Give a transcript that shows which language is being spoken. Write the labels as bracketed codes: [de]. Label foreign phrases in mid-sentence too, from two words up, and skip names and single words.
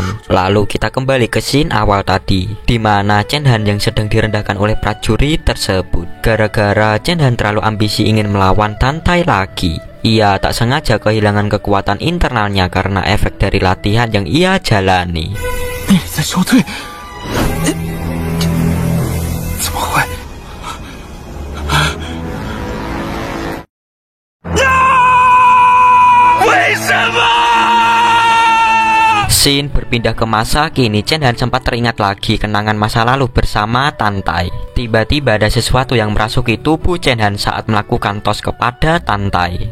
[id] Lalu kita kembali ke scene awal tadi, di mana Chen Han yang sedang direndahkan oleh prajurit tersebut. Gara-gara Chen Han terlalu ambisi ingin melawan Tantai lagi. Ia tak sengaja kehilangan kekuatan internalnya karena efek dari latihan yang ia jalani. [zh] 命里在消退，怎么会？ [id] Scene berpindah ke masa kini. Chen Han sempat teringat lagi kenangan masa lalu bersama Tantai. Tiba-tiba ada sesuatu yang merasuki tubuh Chen Han saat melakukan tos kepada Tantai.